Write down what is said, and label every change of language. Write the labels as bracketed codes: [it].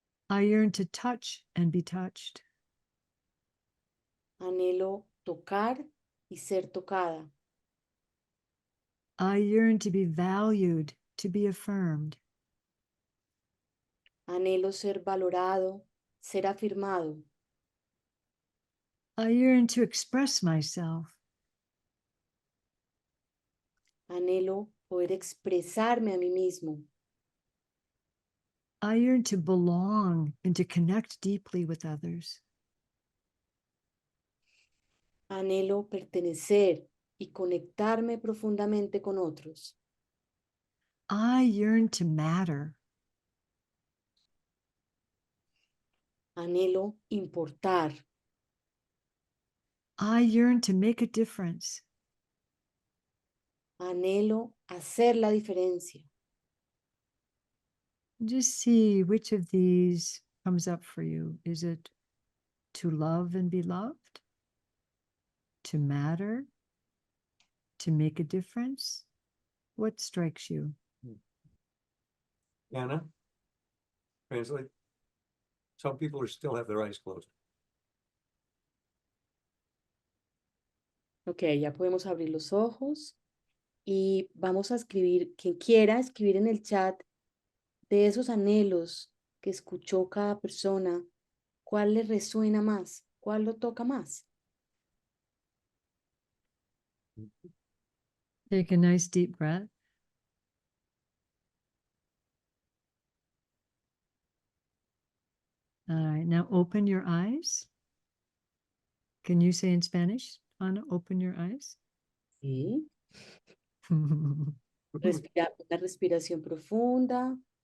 [en] I yearn to touch and be touched. [es] Anhelo tocar y ser tocada. [en] I yearn to be valued, to be affirmed. [es] Anhelo ser valorado, ser afirmado. [en] I yearn to express myself. [es] Anhelo poder expresarme a mí mismo. [en] I yearn to belong and to connect deeply with others. [es] Anhelo pertenecer y conectarme profundamente con otros. [en] I yearn to matter. [es] Anhelo importar. [en] I yearn to make a difference. [es] Anhelo hacer la diferencia. [en] Just see which of these comes up for you. Is it to love and be loved? To matter? To make a difference? What strikes you? Anna, translate. Some people still have their eyes closed. [es] Ok, ya podemos abrir los ojos y vamos a escribir, quien quiera escribir en el chat de esos anhelos que escuchó cada persona, ¿cuál le resuena más? ¿Cuál lo toca más? [en] Take a nice deep breath. All right, now open your eyes. Can you say in Spanish, Ana, open your eyes? [es] Sí. Respira, una respiración profunda.